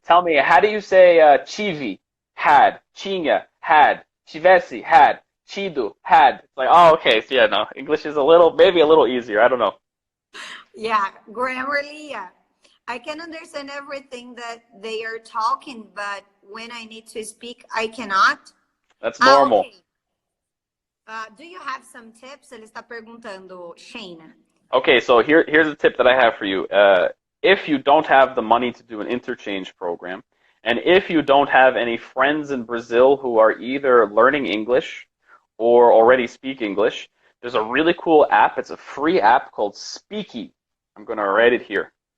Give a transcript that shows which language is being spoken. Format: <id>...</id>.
<en>tell me, how do you say tive, had, tinha, had, tivesse, had, tido, had? It's like, oh, okay, so yeah, no, English is maybe a little easier. I don't know. Yeah, grammarly, yeah. I can understand everything that they are talking, but when I need to speak, I cannot. That's normal. Okay. Do you have some tips?</en> <pt>Ele está perguntando, Shane.</pt> <en>Okay, so here's a tip that I have for you. If you don't have the money to do an interchange program, and if you don't have any friends in Brazil who are either learning English or already speak English, there's a really cool app. It's a free app called Speaky. I'm going to write it here.</en>